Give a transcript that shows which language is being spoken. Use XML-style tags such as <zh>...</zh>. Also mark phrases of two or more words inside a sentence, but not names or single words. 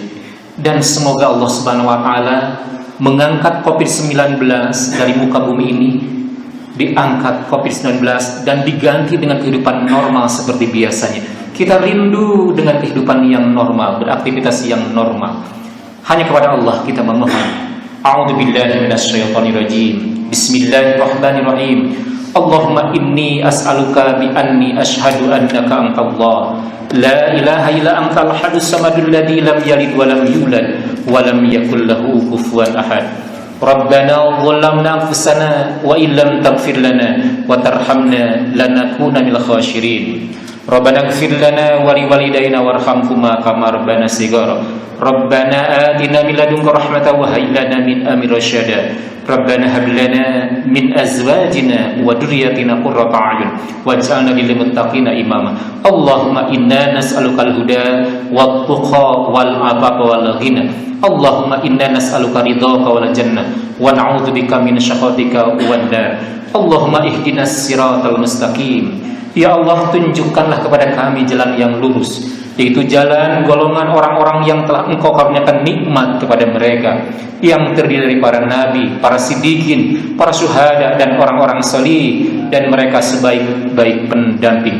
<id>Dan semoga Allah</id> <ar>سبحانه وتعالى</ar> <id>mengangkat COVID-19 dari muka bumi ini, diangkat COVID-19 dan diganti dengan kehidupan normal seperti biasanya. Kita rindu dengan kehidupan yang normal, beraktivitas yang normal. Hanya kepada Allah kita memohon.</id> <ar>أعوذ بالله من الشيطان الرجيم. بسم الله الرحمن الرحيم. اللهم إني أسألك بأني أشهد أنك أنت الله لا إله إلا أنت الأحد الصمد الذي لم يلد ولم يولد ولم يكن له كفوا أحد. ربنا ظلمنا أنفسنا وإن لم تغفر لنا وترحمنا لنكونن من الخاسرين. ربنا اغفر لنا ولوالدينا وارحمهما كما ربنا صغيرا. ربنا آتنا من لدنك رحمة وهيئ لنا من أمرنا رشدا. ربنا هب لنا من أزواجنا وذرياتنا قرة أعين واجعلنا للمتقين إماما. اللهم إنا نسألك الهدى والتقى والعفاف والغنى. اللهم إنا نسألك رضاك والجنة ونعوذ بك من سخطك والنار. اللهم اهدنا الصراط المستقيم.</ar> <id>Ya Allah, tunjukkanlah kepada kami jalan yang lurus, yaitu jalan golongan orang-orang yang telah Engkau karuniakan nikmat kepada mereka, yang terdiri dari para nabi, para siddiqin, para syuhada, dan orang-orang salih, dan mereka sebaik-baik pendamping.</id>